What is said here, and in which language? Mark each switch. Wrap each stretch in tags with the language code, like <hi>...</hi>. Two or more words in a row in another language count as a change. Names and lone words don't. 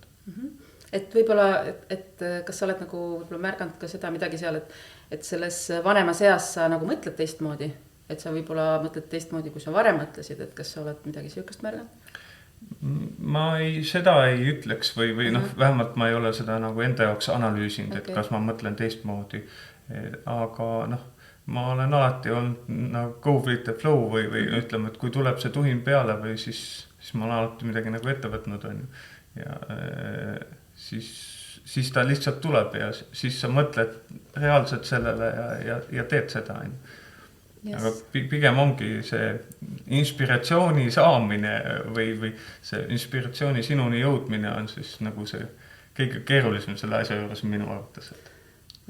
<et>Et võib-olla, et kas sa oled nagu märganud ka seda midagi seal, et selles vanemas eas sa nagu mõtled teistmoodi, et sa võib-olla mõtled teistmoodi, kui sa varem mõtlesid, et kas sa oled midagi sihukest märganud? Ma seda ei ütleks või vähemalt ma ei ole seda nagu enda jaoks analüüsinud, et kas ma mõtlen teistmoodi, aga ma olen alati olnud nagu</et> <en>go with the flow</en> <et>või ütleme, et kui tuleb see tuhin peale või siis ma olen alati midagi nagu ette võtnud ja siis ta lihtsalt tuleb ja siis sa mõtled reaalselt sellele ja teed seda. Aga pigem ongi see inspiratsiooni saamine või see inspiratsiooni sinuni jõudmine on siis nagu see kõige keerulisem selle asja juures minu arvates.</et>